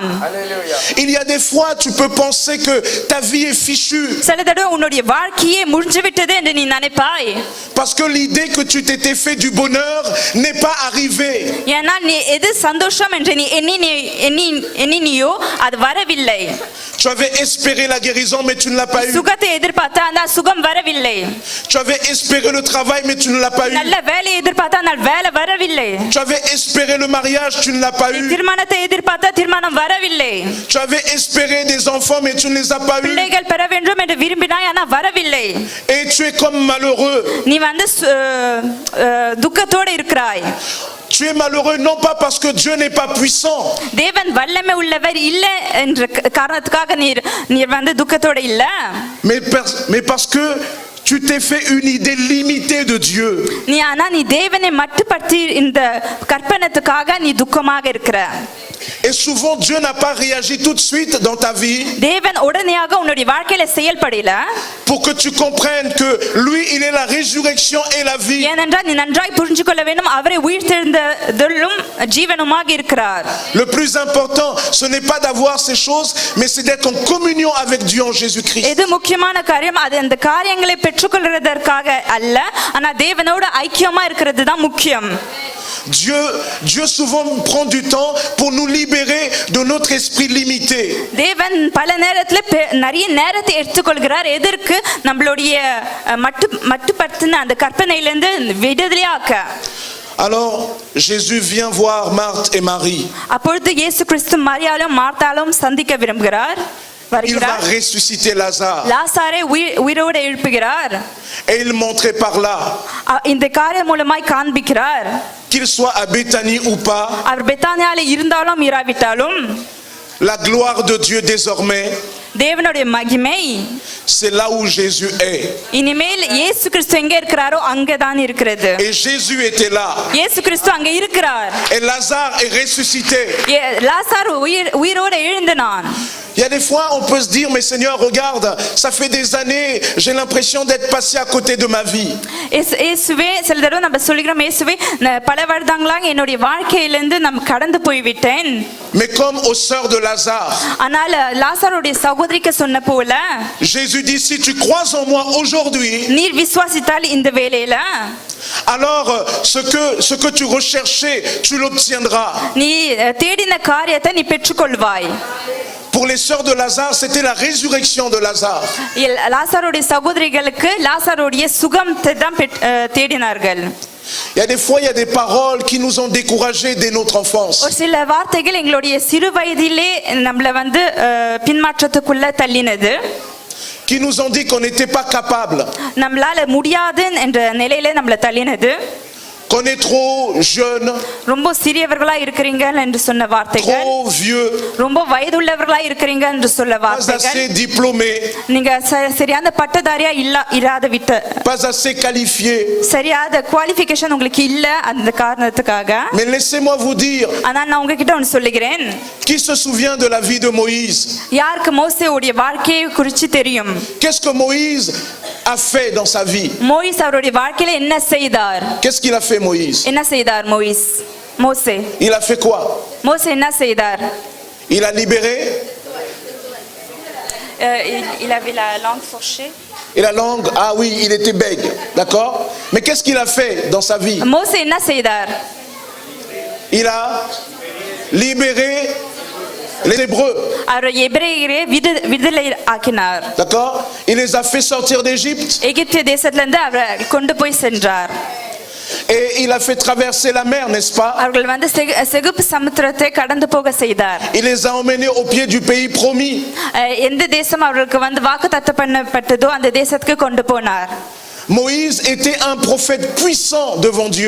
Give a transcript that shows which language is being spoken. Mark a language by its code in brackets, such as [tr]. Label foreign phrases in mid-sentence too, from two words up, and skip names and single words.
[fr] Il y a des fois tu peux penser que ta vie est fichue, [ta] சில தடவை உன்னுடைய வாழ்க்கையே முடிஞ்சு விட்டது என்று நீ நினைப்பாய். [fr] parce que l'idée que tu t'étais fait du bonheur n'est pas arrivée. [ta] ஏன்னா நீ எது சந்தோஷம் என்று நீ எண்ணினியோ அது வரவில்லை. [fr] Tu avais espéré la guérison mais tu ne l'as pas eu. [ta] சுகத்தை எதிர்பார்த்த ஆனால் சுகம் வரவில்லை. [fr] Tu avais espéré le travail mais tu ne l'as pas eu. [ta] நல்ல வேலையை எதிர்பார்த்த ஆனால் வேலை வரவில்லை. [fr] Tu avais espéré le mariage, tu ne l'as pas eu. [ta] திருமணத்தை எதிர்பார்த்த திருமணம் வரவில்லை. [fr] Tu avais espéré des enfants mais tu ne les as pas eu. [ta] பிள்ளைகள் பெற வேண்டும் என்று விரும்பினாய் ஆனால் வரவில்லை. [fr] Et tu es comme malheureux. [ta] நீ வந்து துக்கத்தோடு இருக்கிறாய். [fr] Tu es malheureux non pas parce que Dieu n'est pas puissant, [ta] தேவன் வல்லமை உள்ளவர் இல்ல என்ற காரணத்துக்காக நீ வந்து துக்கத்தோட இல்ல, [fr] mais parce que tu t'es fait une idée limitée de Dieu. [ta] நீ தேவனை மட்டுப்படுத்தி இந்த கற்பனத்துக்காக நீ துக்கமாக இருக்கிற. [fr] Et souvent Dieu n'a pas réagi tout de suite dans ta vie [ta] தேவன் உடனடியாக உன்னுடைய வாழ்க்கையில செயல்படல, [fr] pour que tu comprennes que lui il est la résurrection et la vie. [ta] ஏனென்றால் நீ நன்றாய் புரிந்து கொள்ள வேண்டும், அவரை உயிர்த்தெழுந்ததும் ஜீவனுமாக இருக்கிறார். [fr] Le plus important ce n'est pas d'avoir ces choses mais c'est d'être en communion avec Dieu en Jésus-Christ. [ta] இது முக்கியமான காரியம், அது அந்த காரியங்களை பெற்றுக்கொள்வதற்காக அல்ல, ஆனா தேவனோட ஐக்கியமா இருக்கிறது தான் முக்கியம். [fr] Dieu souvent prend du temps pour nous libérer de notre esprit limité. [ta] தேவன் பல நேரத்துல நிறைய நேரத்தை எடுத்துக்கொள்கிறார், எதற்கு நம்மளுடைய மட்டுப்படுத்தின அந்த கற்பனையிலிருந்து விடுதலையாக்க. [fr] Alors Jésus vient voir Marthe et Marie. [ta] அப்பொழுது இயேசு கிறிஸ்து மரியாளும் மார்த்தாளும் சந்திக்க விரும்புகிறார். [fr] Il va ressusciter Lazare. [ta] லாசாரை உயிரோடு எழுப்புகிறார். [fr] Et il montrait par là, [ta] இந்த காரியம் மூலமாய் காண்பிக்கிறார், [fr] qu'il soit à Béthanie ou pas, [ta] அவர் பெத்தானியால இருந்தாலும் இராவிட்டாலும் [fr] la gloire de Dieu désormais, [ta] தேவனுடைய மகிமை [fr] c'est là où Jésus est. [ta] இனிமேல் இயேசு கிறிஸ்து எங்க இருக்கிறாரோ அங்கதான் இருக்கிறது. [fr] Et Jésus était là. [ta] இயேசு கிறிஸ்து அங்க இருக்கிறார். [fr] Et Lazare est ressuscité. [ta] லாசாரு உயிரோடு எழுந்தினான். [fr] Il y a des fois on peut se dire mais Seigneur regarde, ça fait des années, j'ai l'impression d'être passé à côté de ma vie. [ta] இயேசுவே, சில தடவை நம்ம சொல்கிறோம், இயேசுவே பல வருடங்களாக என்னுடைய வாழ்க்கையிலிருந்து நான் கடந்து போய்விட்டேன். [fr] Mais comme aux sœurs de Lazare, [ta] ஆனால் லாசாருடைய சகோதரிக்கு சொன்ன போல, [fr] Jésus dit si tu crois en moi aujourd'hui, [ta] நீர் விசுவாசித்தால் இந்த வேளையில, [fr] alors ce que tu recherchais, tu l'obtiendras. [ta] நீ தேடின காரியத்தை நீ பெற்றுக்கொள்வாய். [fr] Pour les sœurs de Lazare, c'était la résurrection de Lazare. [ta] லாசாருடைய சகோதரிகளுக்கு லாசாருடைய சுகத்தை தான் தேடினார்கள். [fr] Il y a des fois, il y a des paroles qui nous ont découragés dès notre enfance. [ta] ஒரு சில வார்த்தைகள் எங்களுடைய சிறு வயதிலே நம்மள வந்து பின்மாற்றத்துக்குள்ள தள்ளினது. [fr] Qui nous ont dit qu'on n'était pas capable. [ta] நம்மளால முடியாது என்ற நிலையில நம்மள தள்ளினது. [fr] qu'on est trop jeune, [ta] ரொம்ப சிறியவர்களா இருக்கிறீங்க என்று சொன்ன வார்த்தைகள், [fr] trop vieux, [ta] ரொம்ப வயதுள்ளவர்களா இருக்கிறீங்க என்று சொல்ல [fr] pas [ta] வார்த்தைகள், [fr] assez diplômé, [ta] நீங்க சரியான பட்டதாரியா இராத விட்டு, [fr] pas assez qualifié. [ta] சரியாத குவாலிஃபிகேஷன் உங்களுக்கு இல்ல, அந்த காரணத்துக்காக. [fr] Mais laissez-moi vous dire, [ta] ஆனா நான் உங்ககிட்ட ஒன்று சொல்லுகிறேன். [fr] qui se souvient de la vie de Moïse? [ta] யாருக்கு மோசேவுடைய வாழ்க்கையை குறித்து தெரியும்? [fr] Qu'est-ce que Moïse a fait dans sa vie? [ta] மோயிஸ் அவருடைய வாழ்க்கையில என்ன செய்தார்? [fr] Qu'est-ce qu'il a fait Moïse? [ta] என்ன செய்தார் மோசே? [fr] Il a fait quoi? [ta] மோசே என்ன செய்தார்? [fr] Il a libéré Il avait la langue fourchée. et la langue, ah oui, il était bègue, d'accord? Mais qu'est-ce qu'il a fait dans sa vie? [ta] மோசே என்ன செய்தார்? [fr] Il a libéré les Hébreux, [ta] அவர் எபிரேயரை விடுதலை ஆக்கினார். [fr] d'accord? Il les a fait sortir d'Égypte [ta] எகிப்திய தேசத்துல இருந்து அவரை கொண்டு போய் சென்றார். [fr] et il a fait traverser la mer, n'est-ce pas? [ta] அவர்கள் வந்து செகுப்பு சமுத்திரத்தை கடந்து போக செய்தார். [fr] Il les a emmenés au pied du pays promis. [ta] எந்த தேசம் அவர்களுக்கு வந்து வாக்குத்தத்தம் பண்ணப்பட்டதோ அந்த தேசத்துக்கு கொண்டு போனார். [fr] Moïse était un prophète puissant devant Dieu.